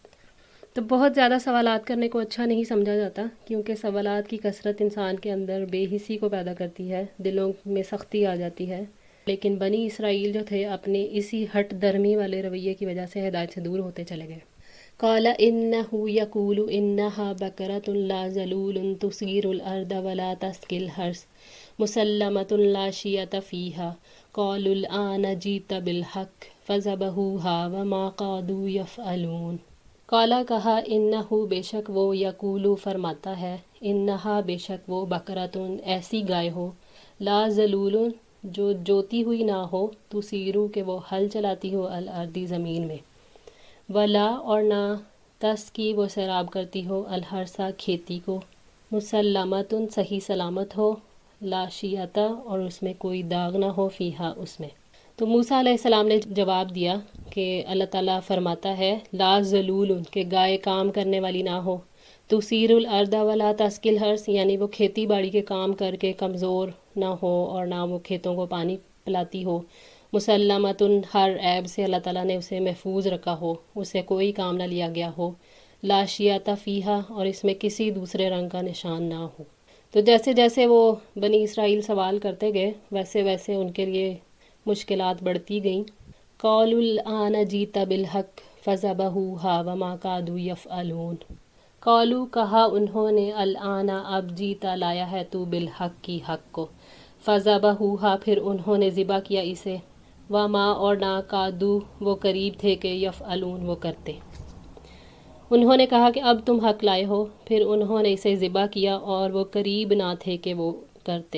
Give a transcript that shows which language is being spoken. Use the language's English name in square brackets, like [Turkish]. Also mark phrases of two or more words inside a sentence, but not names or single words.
[Hindi] तो बहुत ज़्यादा सवालात करने को अच्छा नहीं समझा जाता, क्योंकि सवालात की कसरत इंसान के अंदर बेहिसी को पैदा करती है, दिलों में सख्ती आ जाती है। लेकिन बनी इसराइल जो थे, अपने इसी हट दर्मी वाले रवैये की वजह से हिदायत से दूर होते चले गए। [Arabic] قال إنه يقول إنها بقرة لا ذلول تثير الأرض ولا تسقي الحرث مسلمة لا شية فيها قالوا الآن جئت بالحق فذبحوها وما كادوا يفعلون. [Hindi] काला कहा, इन्नहु बेशक वो, यकूलू फरमाता है, इन्नहा बेशक वो, बकरतुन ऐसी गाय हो, [Arabic] لا ذلول [Hindi] जो जोती हुई ना हो, तुसीरू के वो हल चलाती हो, [Arabic] الأرض [Hindi] ज़मीन में, वला और ना, तस की वो सैराब करती हो, [Arabic] الحرث [Hindi] खेती को, मुसल्लमतुन सही सलामत हो, [Arabic] لا شية [Hindi] और उसमें कोई दाग ना हो, फ़ीहा उसमें। तो मूसा अलैहिस्सलाम ने जवाब दिया कि अल्लाह ताला फरमाता है, [Arabic] لا ذلول [Hindi] के गाय काम करने वाली ना हो, [Arabic] تثير الأرض ولا تسقي الحرث, [Hindi] यानी वो खेती बाड़ी के काम करके कमज़ोर ना हो और ना वो खेतों को पानी पिलाती हो, मुसल्लमतुन हर ऐब से अल्लाह ताला ने उसे महफूज रखा हो, उसे कोई काम ना लिया गया हो, [Arabic] لا شية فيها [Hindi] और इसमें किसी दूसरे रंग का निशान ना हो। तो जैसे जैसे वो बनी इसराइल सवाल करते गए, वैसे वैसे उनके लिए मुश्किलात बढ़ती गईं। [Arabic] قالوا الآن جئت بالحق فذبحوها وما كادوا يفعلون. [Hindi] क़ालू कहा उन्होंने, [Arabic] الآن [Hindi] अब जीता लाया है तू [Arabic] بالحق [Hindi] की हक़ को, फ़ज़बहूहा फिर उन्होंने ज़िबा किया इसे, वमा और ना, कादू वो करीब थे कि यफ़अलून वो करते। उन्होंने कहा कि अब तुम हक़ लाए हो, फिर उन्होंने इसे ज़िबा किया और वो करीब ना थे कि वो करते।